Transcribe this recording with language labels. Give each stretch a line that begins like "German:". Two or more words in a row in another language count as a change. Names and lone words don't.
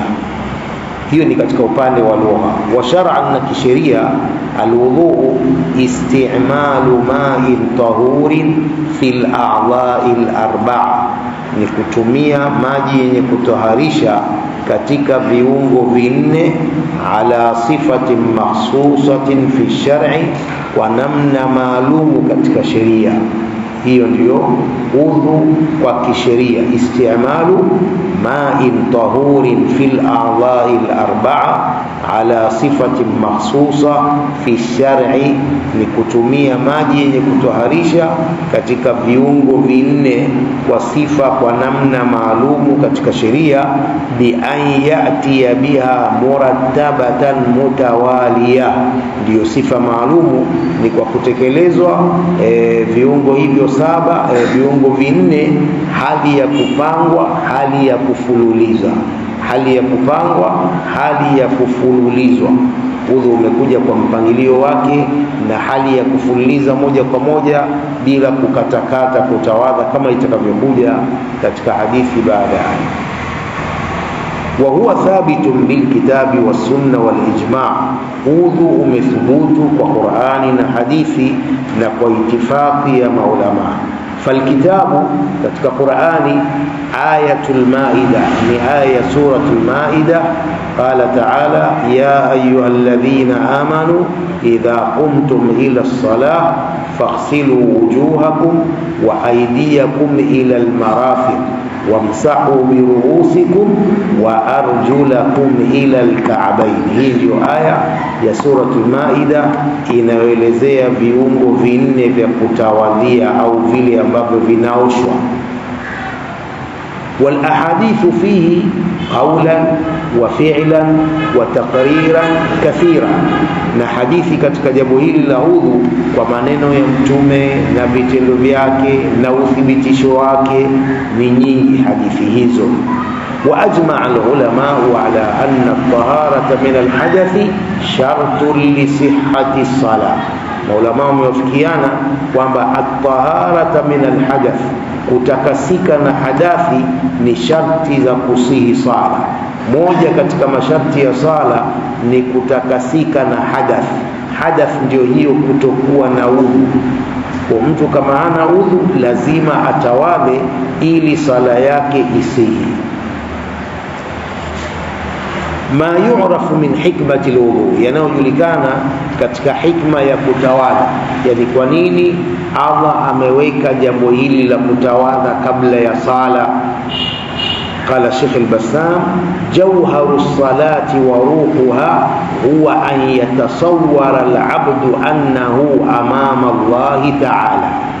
Swahili: Hiyo ni katika upande wa lugha.
Arabic: وشرعاً,
Swahili: na kisheria,
Arabic: الوضوء استعمال ماء طهور في الأعضاء الأربعة,
Swahili: ni kutumia maji yenye kutoharisha katika viungo vinne,
Arabic: على صفة مخصوصة في الشرع,
Swahili: kwa namna maalumu katika sheria. Hiyo ndio udhu kwa kisheria,
Arabic: استعمال ماء طهور في الأعضاء الأربعة على صفة مخصوصة في الشرع,
Swahili: ni kutumia maji yenye kutoharisha katika viungo vinne kwa sifa, kwa namna maalumu katika sheria.
Arabic: بأن يأتي بها مرتبة متوالية,
Swahili: ndio sifa maalumu ni kwa kutekelezwa viungo hivyo saba, viungo vinne, hali ya kupangwa, hali ya kufululiza, hali ya kupangwa, hali ya kufululizwa. Udhu umekuja kwa mpangilio wake na hali ya kufululiza moja kwa moja bila kukatakata kutawadha, kama itakavyokuja katika hadithi baadaye.
Arabic: وهو ثابت بالكتاب والسنة والإجماع',
Swahili: udhu umethubutu kwa Qur'ani na hadithi na kwa itifaqi ya maulama. Falkitabu katika Qur'ani
Arabic: آية المائدة,
Swahili: ni aya
Arabic: سورة المائدة. Qala ta'ala: يا أيها الذين آمنوا إذا قمتم إلى الصلاة فاغسلوا وجوهكم وأيديكم إلى المرافق وامسحوا برؤوسكم وأرجلكم إلى الكعبين.
Swahili: Hii ndio aya ya
Arabic: سورة المائدة
Swahili: inayoelezea viungo vinne vya kutawadhia au vile ambavyo vinaoshwa.
Arabic: والأحاديث فيه قولاً وفعلاً وتقريراً كثيرة,
Swahili: na hadithi katika jambo hili la udhu kwa maneno ya Mtume na vitendo vyake na uthibitisho wake ni nyingi hadithi hizo.
Arabic: وأجمع العلماء على أن الطهارة من الحدث شرط لصحة الصلاة.
Swahili: Maulama wamewafikiana kwamba
Arabic: الطهارة من الحدث,
Swahili: kutakasika na hadathi, ni sharti za kusihi sala. Moja katika masharti ya sala ni kutakasika na hadath. Hadath ndio hiyo kutokuwa na udhu. Kwa mtu kama hana udhu lazima atawadhe ili sala yake isihi.
Arabic: ما يعرف من حكمة الوضوء,
Swahili: yanayojulikana katika hikma ya kutawadha, yani kwa nini Allah ameweka jambo hili la kutawadha kabla ya sala.
Arabic: قال الشيخ البسام: جوهر الصلاة وروحها هو أن يتصور العبد أنه أمام الله تعالى.